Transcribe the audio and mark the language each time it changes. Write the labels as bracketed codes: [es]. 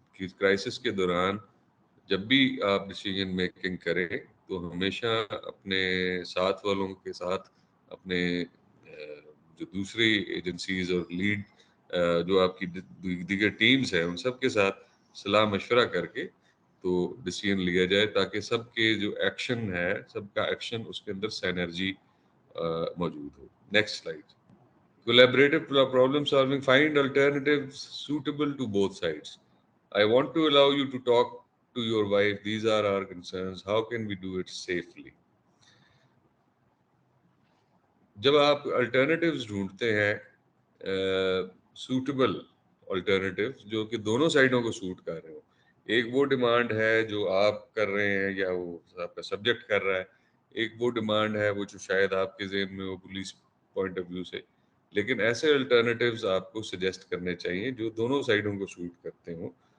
[ur] Crisis کے دوران جب بھی آپ ڈیسیژن میکنگ کریں تو ہمیشہ اپنے ساتھ والوں کے ساتھ، اپنے جو دوسری ایجنسیز اور لیڈ جو آپ کی دیگر ٹیمز ہیں ان سب کے ساتھ صلاح مشورہ کر کے تو ڈیسیژن لیا جائے تاکہ سب کے جو ایکشن ہے سب کا ایکشن اس کے اندر سینرجی موجود ہو۔ Next slide. [en] Collaborative problem solving, find alternatives suitable to both sides. I want to allow you to talk to your wife. These are our concerns. How can we do it safely? [ur] جب آپ alternatives ڈھونڈتے ہیں suitable alternatives جو کہ دونوں سائڈوں کو suit کر رہے ہو، ایک وہ ڈیمانڈ ہے جو آپ کر رہے ہیں یا وہ آپ کا سبجیکٹ کر رہا ہے، ایک وہ ڈیمانڈ ہے وہ جو شاید آپ کے ذہن میں ہو پولیس پوائنٹ آف ویو سے، لیکن ایسے الٹرنیٹیوز آپ کو سجیسٹ کرنے چاہیے جو دونوں سائڈوں کو سوٹ کرتے ہوں،